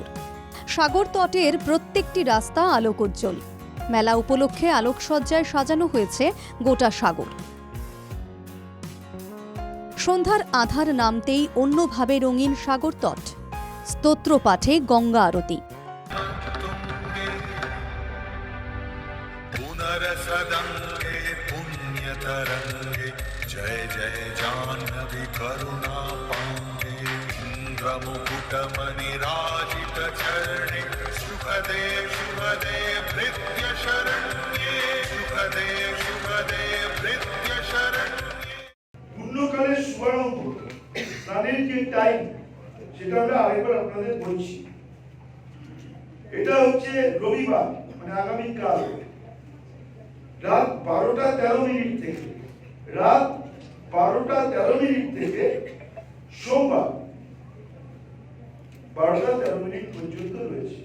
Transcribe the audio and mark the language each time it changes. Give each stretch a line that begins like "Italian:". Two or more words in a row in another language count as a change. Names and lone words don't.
Bangla: সাগর তটের প্রত্যেকটি রাস্তা আলোকোজ্জ্বল। মেলা উপলক্ষে আলোকসজ্জায় সাজানো হয়েছে গোটা সাগর। সন্ধ্যার আধার নামতেই অন্যভাবে রঙিন সাগর তট। স্তোত্র পাঠে গঙ্গা আরতি।
Sanskrit: जय जय जाह्नवी करुणा पांगे इंद्रमुकुटमणिराजित चरणे शुभदे शुभदे भृत्य शरण्ये शुभदे शुभदे भृत्य शरण्ये।
Bangla: পুণ্যকালের শুভারম্ভ স্নানের যে টাইম সেটা আমরা আরেকবার আপনাদের বলছি। এটা হচ্ছে রবিবার, মানে আগামীকাল রাত 12:13 থেকে সোমবার 12:13 পর্যন্ত রয়েছে।